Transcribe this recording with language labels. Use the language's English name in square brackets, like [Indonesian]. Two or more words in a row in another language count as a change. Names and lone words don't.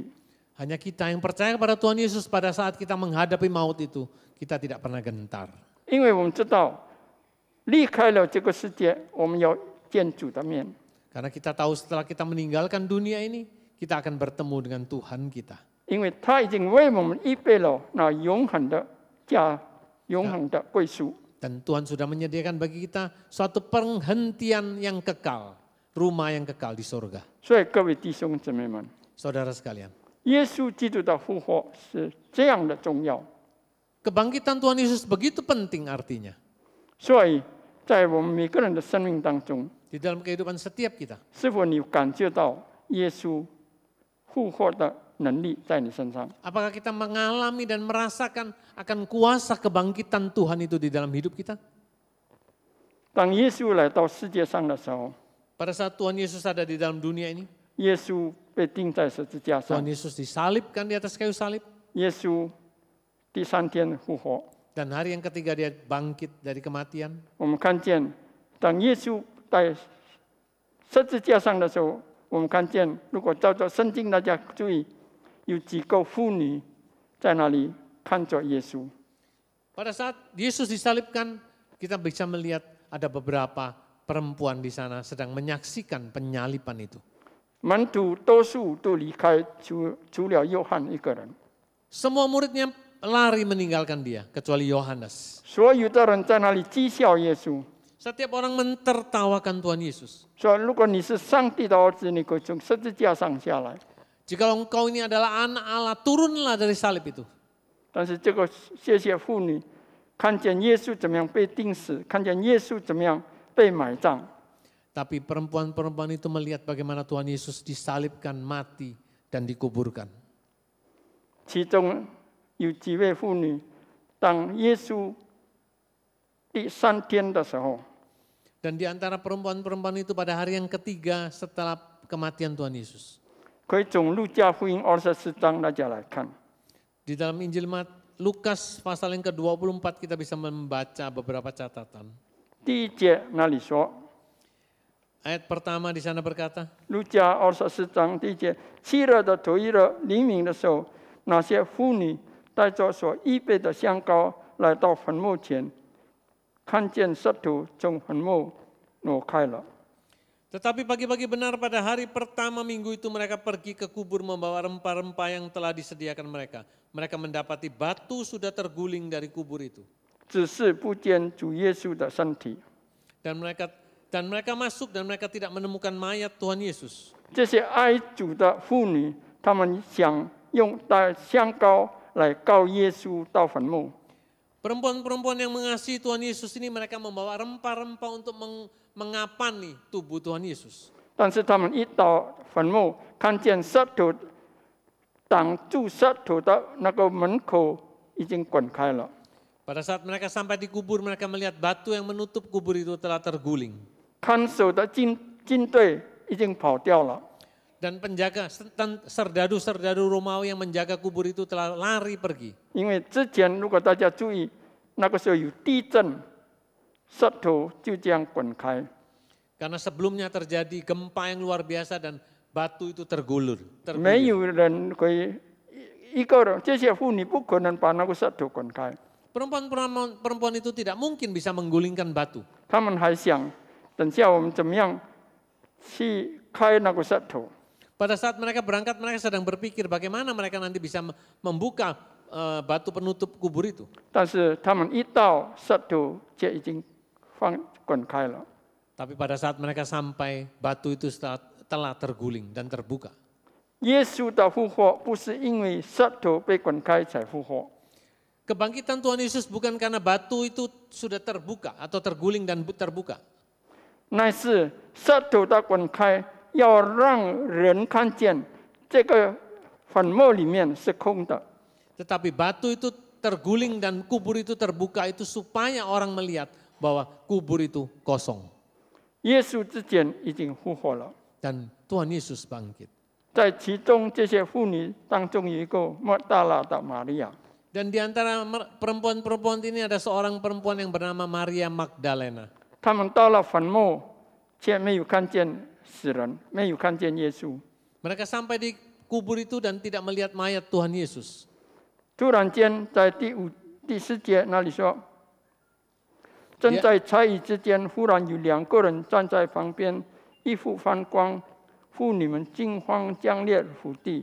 [Indonesian] Hanya kita yang percaya kepada Tuhan Yesus pada saat kita menghadapi maut itu, kita tidak pernah gentar. [Chinese] 因为我们知道，离开了这个世界，我们要见主的面。 [Indonesian] Karena kita tahu setelah kita meninggalkan dunia ini, kita akan bertemu dengan Tuhan kita. [Chinese] 因为他已经为我们预备了那永恒的家、永恒的归属。 [Indonesian] Dan Tuhan sudah menyediakan bagi kita suatu penghentian yang kekal, rumah yang kekal di surga. [Chinese] 所以各位弟兄姊妹们， [Indonesian] Saudara sekalian, [Chinese] 耶稣基督的复活是这样的重要。 [Indonesian] kebangkitan Tuhan Yesus begitu penting artinya. [Chinese] 所以在我们每个人的生命当中， [Indonesian] Di dalam kehidupan setiap kita, [Chinese] 是否你感觉到耶稣复活的能力在你身上？ [Indonesian] apakah kita mengalami dan merasakan akan kuasa kebangkitan Tuhan itu di dalam hidup kita? [Chinese] 当耶稣来到世界上的时候， [Indonesian] Pada saat Tuhan Yesus ada di dalam dunia ini, [Chinese] 耶稣被钉在十字架上 [Indonesian] Tuhan， Yesus disalibkan di atas kayu salib, [Chinese] 耶稣第3天复活。 [Indonesian] dan hari yang ketiga dia bangkit dari kematian. [Chinese] 我们看见，当耶稣在十字架上的时候，我们看见，如果照着圣经，大家注意，有几个妇女在那里看着耶稣。 [Indonesian] Pada saat Yesus disalibkan, kita bisa melihat ada beberapa perempuan di sana sedang menyaksikan penyaliban itu. [Chinese] 门徒多数都离开，除了约翰一个人。 [Indonesian] Semua muridnya lari meninggalkan dia, kecuali Yohanes. [Chinese] 所有的人在那里讥笑耶稣， [Indonesian] Setiap orang mentertawakan Tuhan Yesus. [Chinese] 说：“如果你是上帝的儿子，你可以从十字架上下来。” [Indonesian] Jikalau engkau ini adalah anak Allah, turunlah dari salib itu. [Chinese] 但是这个谢谢妇女看见耶稣怎么样被钉死，看见耶稣怎么样被埋葬。 [Indonesian] Tapi perempuan-perempuan itu melihat bagaimana Tuhan Yesus disalibkan, mati, dan dikuburkan. [Chinese] 其中有几位妇女，当耶稣第3天的时候， [Indonesian] Dan di antara perempuan-perempuan itu pada hari yang ketiga setelah kematian Tuhan Yesus. [Chinese] 可以从路加福音24章大家来看。 [Indonesian] Di dalam Injil Lukas pasal yang ke-24 kita bisa membaca beberapa catatan. [Chinese] 第1节那里说， [Indonesian] Ayat pertama di sana berkata, [Chinese] 路加24章第1节，7日的头一日黎明的时候，那些妇女带着所预备的香膏来到坟墓前，看见石头从坟墓挪开了。 [Indonesian] tetapi pagi-pagi benar pada hari pertama minggu itu mereka pergi ke kubur membawa rempah-rempah yang telah disediakan mereka. Mereka mendapati batu sudah terguling dari kubur itu. [Chinese] 只是不见主耶稣的身体。 [Indonesian] Dan mereka masuk dan mereka tidak menemukan mayat Tuhan Yesus. [Chinese] 这些爱主的妇女，她们想用带香膏来告耶稣到坟墓。 [Indonesian] Perempuan-perempuan yang mengasihi Tuhan Yesus ini mereka membawa rempah-rempah untuk mengapani tubuh Tuhan Yesus. [Chinese] 但是他们一到坟墓，看见石头挡住石头的那个门口已经滚开了。 [Indonesian] Pada saat mereka sampai di kubur, mereka melihat batu yang menutup kubur itu telah terguling. [Chinese] 看守的军队已经跑掉了。 [Indonesian] Dan penjaga, serdadu-serdadu Romawi yang menjaga kubur itu telah lari pergi. [Chinese] 因为之前如果大家注意，那个时候有地震，石头就这样滚开。 [Indonesian] Karena sebelumnya terjadi gempa yang luar biasa dan batu itu tergulir. [Chinese] 没有人可以一个人，这些妇女不可能把那个石头滚开， [Indonesian] Perempuan itu tidak mungkin bisa menggulingkan batu. [Chinese] 他们还想等下我们怎么样去开那个石头。 [Indonesian] Pada saat mereka berangkat, mereka sedang berpikir bagaimana mereka nanti bisa membuka batu penutup kubur itu. [Chinese] 但是他们一到石头就已经滚开了。 [Indonesian] Tapi pada saat mereka sampai, batu itu telah terguling dan terbuka. [Chinese] 耶稣的复活不是因为石头被滚开才复活， [Indonesian] Kebangkitan Tuhan Yesus bukan karena batu itu sudah terbuka atau terguling dan terbuka. [Chinese] 乃是石头的滚开，要让人看见这个坟墓里面是空的。 [Indonesian] Tetapi batu itu terguling dan kubur itu terbuka itu supaya orang melihat bahwa kubur itu kosong. [Chinese] 耶稣之前已经复活了， [Indonesian] Dan Tuhan Yesus bangkit. [Chinese] 在其中这些妇女当中有一个莫大拉的玛利亚， [Indonesian] Dan di antara perempuan-perempuan ini ada seorang perempuan yang bernama Maria Magdalena. [Chinese] 他们到了坟墓，却没有看见死人，没有看见耶稣。 [Indonesian] Mereka sampai di kubur itu dan tidak melihat mayat Tuhan Yesus. [Chinese] 突然间，在第4节那里说，正在猜疑之间，忽然有2个人站在旁边，衣服翻光，妇女们惊慌将裂伏地。